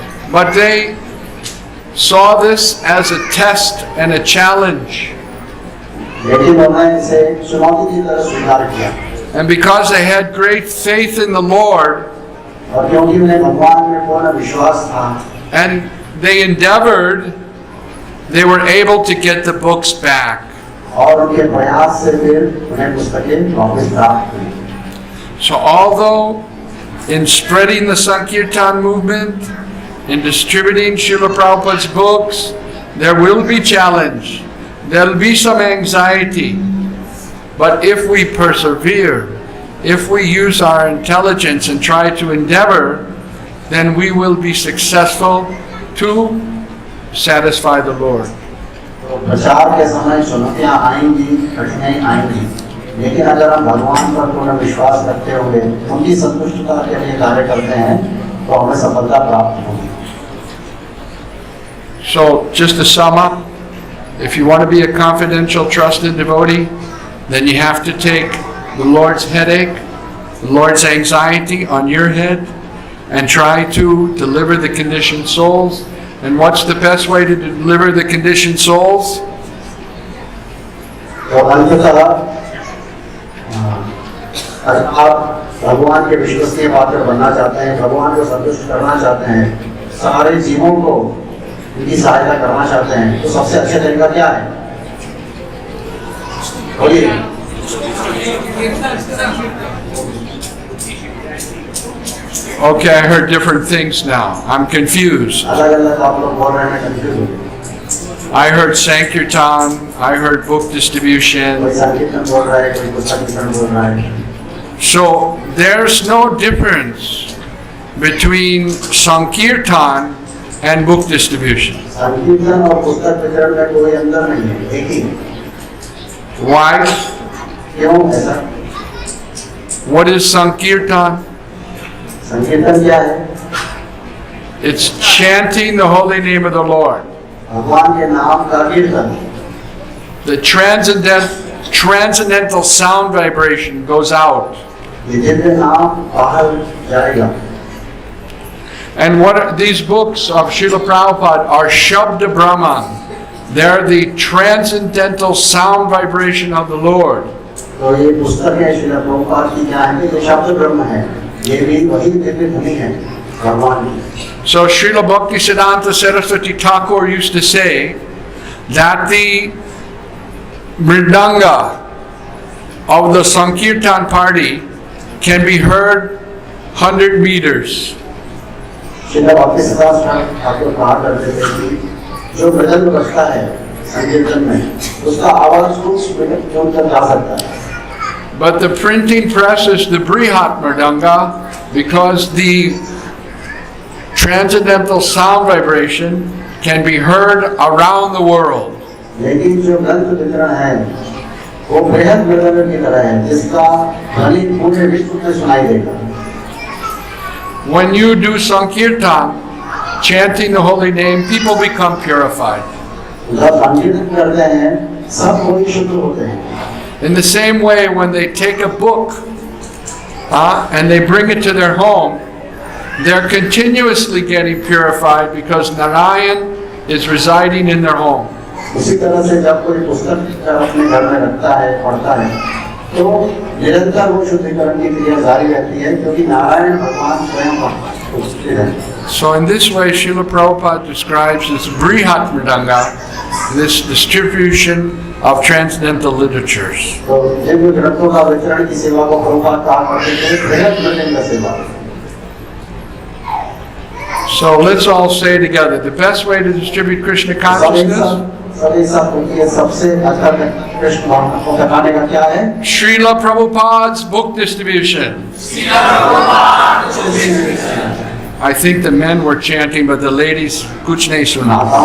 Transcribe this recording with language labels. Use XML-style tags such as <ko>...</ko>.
<en>But they saw this as a test and a challenge.</en> <hi>लेकिन उन्होंने इसे चुनौती की तरह स्वीकार किया.</hi> <en>And because they had great faith in the Lord,</en> <hi>और क्योंकि उन्हें भगवान में पूर्ण विश्वास था,</hi> <en>and they endeavored, they were able to get the books back.</en> <hi>और उनके प्रयास से फिर उन्हें पुस्तकें वापस प्राप्त हुई.</hi> <en>So although in spreading the Sankirtan movement, in distributing Srila Prabhupada's books, there will be challenge, there will be some anxiety. But if we persevere, if we use our intelligence and try to endeavor, then we will be successful to satisfy the Lord.</en> <hi>प्रचार के समय चुनौतियां आएंगी, कठिनाई आएंगी, लेकिन अगर हम भगवान पर पूर्ण विश्वास रखते हुए उनकी संतुष्टता के लिए कार्य करते हैं तो हमें सफलता प्राप्त होगी.</hi> <en>So just to sum up, if you want to be a confidential, trusted devotee, then you have to take the Lord's headache, the Lord's anxiety on your head and try to deliver the conditioned souls. And what's the best way to deliver the conditioned souls?</en> <hi>तो अंततः आप भगवान के विश्वसनीय पात्र बनना चाहते हैं, भगवान को संतुष्ट करना चाहते हैं, सारे जीवों को उनकी सहायता करना चाहते हैं, तो सबसे अच्छा तरीका क्या है? बोलिए.</hi> <en>Okay, I heard different things now. I'm confused.</en> <hi>अलग-अलग आप लोग बोल रहे हैं, मैं कंफ्यूज हूँ।</hi> <en>I heard Sankirtan, I heard book distribution.</en> <hi>कोई संकीर्तन बोल रहा है, कोई पुस्तक वितरण बोल रहा है।</hi> <en>So there's no difference between Sankirtan and book distribution.</en> <hi>संकीर्तन और पुस्तक वितरण में कोई अंतर नहीं है, एक ही।</hi> <en>Why?</en> <hi>क्यों ऐसा?</hi> <en>What is Sankirtan?</en> <hi>संकीर्तन क्या है?</hi> <en>It's chanting the holy name of the Lord.</en> <hi>भगवान के नाम का कीर्तन।</hi> <en>The transcendental sound vibration goes out.</en> <hi>ये दिव्य नाम बाहर जाएगा।</hi> <en>And what are these books of Srila Prabhupada are Shabda Brahman. They're the transcendental sound vibration of the Lord.</en> <hi>तो ये पुस्तक है श्रील प्रभुपाद की क्या है? ये शब्द ब्रह्म है। ये भी वही दिव्य ध्वनि है भगवान की।</hi> <en>So Srila Bhaktisiddhanta Saraswati Thakur used to say that the mridanga of the Sankirtan party can be heard 100 meters.</en> <hi>Srila भक्तिसिद्धांत Thakur कहा करते थे कि जो मृदंग बजता है संकीर्तन में, उसका आवाज कुछ मिनट दूर तक जा सकता है।</hi> <en>But the printing press is the Brihat Mridanga because the transcendental sound vibration can be heard around the world.</en> <hi>लेकिन जो ग्रंथ वितरण है वो बृहद मृदंग की तरह है जिसका ध्वनि पूरे विश्व में सुनाई देगा।</hi> <en>When you do Sankirtan, chanting the holy name, people become purified.</en> <hi>जब संकीर्तन करते हैं सब कोई शुद्ध होते हैं।</hi> <en>In the same way, when they take a book and they bring it to their home, they're continuously getting purified because Narayan is residing in their home.</en> <hi>उसी तरह से जब कोई पुस्तक अपने घर में रखता है, पढ़ता है, तो निरंतर वो शुद्धिकरण की क्रिया जारी रहती है क्योंकि नारायण भगवान स्वयं उपस्थित है।</hi> <en>So in this way, Srila Prabhupada describes this Brihat Mridanga, this distribution of transcendental literatures.</en> <hi>तो जिन ग्रंथों का वितरण की सेवा को प्रभुपाद कहा करते थे, बृहद मृदंग सेवा।</hi> <en>So let's all say together, the best way to distribute Krishna consciousness,</en> <hi>सबसे अच्छा कृष्ण भावना को बताने का क्या है?</hi> <en>Srila Prabhupada's book distribution. I think the men were chanting, but the ladies</en> <hi>kuch nahi suna.</hi>